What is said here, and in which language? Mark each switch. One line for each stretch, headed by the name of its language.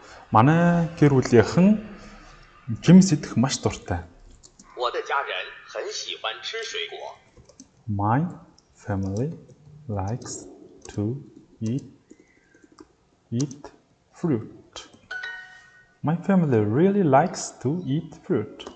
Mongolian: Манай гэр бүлийнхэн жимс идэх маш дуртай.
Chinese: 我的家人很喜欢吃水果。
English: My family likes to eat fruit. My family really likes to eat fruit.